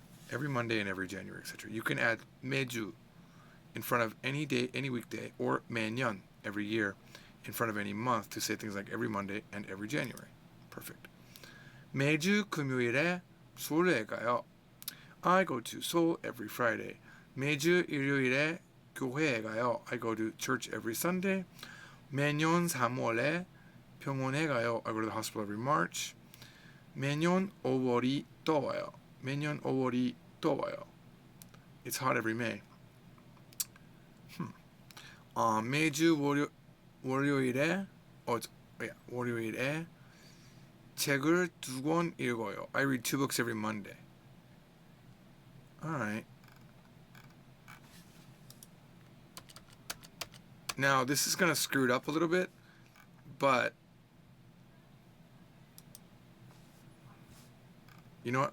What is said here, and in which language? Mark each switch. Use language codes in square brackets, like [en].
[en] Every Monday and every January, etc. You can add 매주 in front of any day, any weekday, or 매년 every year in front of any month to say things like every Monday and every January. Perfect. [ko] 매주 금요일에 서울에 가요. [en] I go to Seoul every Friday. [ko] 매주 일요일에 교회에 가요. [en] I go to church every Sunday. [ko] 매년 3월에 병원에 가요. [en] I go to the hospital every March. [ko] 매년 5월이 더워요. 매년 5월이 더워요. [en] It's hot every May. [ko] 매주 월요일에 월요일에 책을 2권 읽어요. [en] I read 2 books every Monday. Alright. Now, this is going to screw it up a little bit, but you know what?